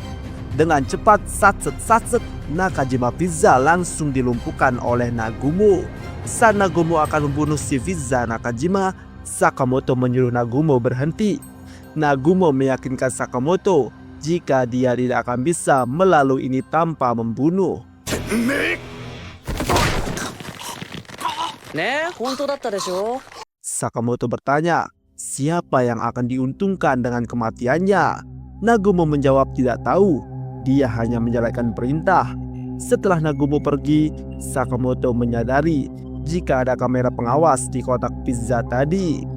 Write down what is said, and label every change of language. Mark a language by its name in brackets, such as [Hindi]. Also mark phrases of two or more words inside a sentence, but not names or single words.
[Indonesian] Dengan cepat satset Nakajima Fiza langsung dilumpuhkan oleh Nagumo. Saat Nagumo akan membunuh si Fiza Nakajima, Sakamoto menyuruh Nagumo berhenti. Nagumo meyakinkan Sakamoto jika dia tidak akan bisa melalui ini tanpa membunuh. [Japanese] ねえ、本当だったでしょ。 [Indonesian] Sakamoto bertanya, siapa yang akan diuntungkan dengan kematiannya? Nagumo menjawab tidak tahu, dia hanya menjalankan perintah. Setelah Nagumo pergi, Sakamoto menyadari jika ada kamera pengawas di kotak pizza tadi.